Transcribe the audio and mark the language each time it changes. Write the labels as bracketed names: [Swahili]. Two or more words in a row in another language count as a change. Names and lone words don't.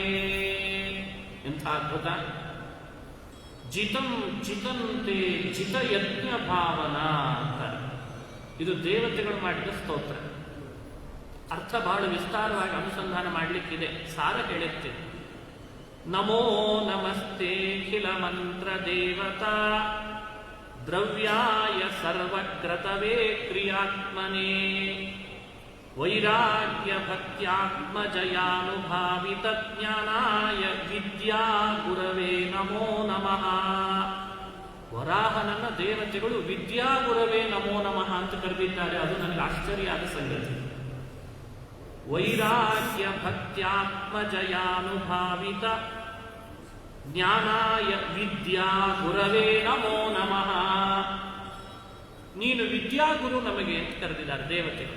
[Kannada] ಎಂಥ ಅದ್ಭುತ! [Sanskrit] ಜಿತಂ ಜಿತಂತೆ ಜಿತಯಜ್ಞ ಭಾವನಾ [Kannada] ಅಂತ ಇದು ದೇವತೆಗಳು ಮಾಡಿದ ಸ್ತೋತ್ರ. ಅರ್ಥ ಬಹಳ ವಿಸ್ತಾರವಾಗಿ ಅನುಸಂಧಾನ ಮಾಡಲಿಕ್ಕಿದೆ, ಸಾರ ಹೇಳುತ್ತೆ. [Sanskrit] ನಮೋ ನಮಸ್ತೆ ಖಿಲ ಮಂತ್ರ ದೇವತಾ ದ್ರವ್ಯಾಯ ಸರ್ವಕ್ರತವೇ ಕ್ರಿಯಾತ್ಮನೇ ವೈರಾಗ್ಯ ಭಕ್ತ್ಯಾತ್ಮಜಯಾನುಭಾವಿತ ಜ್ಞಾನಾಯ ವಿದ್ಯಾ ಗುರವೇ ನಮೋ ನಮಃ. [Kannada] ವರಾಹನನ್ನ ದೇವತೆಗಳು [Sanskrit] ವಿದ್ಯಾ ಗುರವೇ ನಮೋ ನಮಃ [Kannada] ಅಂತ ಕರೆದಿದ್ದಾರೆ. ಅದು ನನಗೆ ಆಶ್ಚರ್ಯ ಆದ ಸಂಗತಿ. [Sanskrit] ವೈರಾಗ್ಯ ಭಕ್ತ್ಯಾತ್ಮಜಯಾನುಭಾವಿತ ಜ್ಞಾನಾಯ ವಿದ್ಯಾ ಗುರವೇ ನಮೋ ನಮಃ. [Kannada] ನೀನು ವಿದ್ಯಾಗುರು ನಮಗೆ ಅಂತ ಕರೆದಿದ್ದಾರೆ ದೇವತೆಗಳು.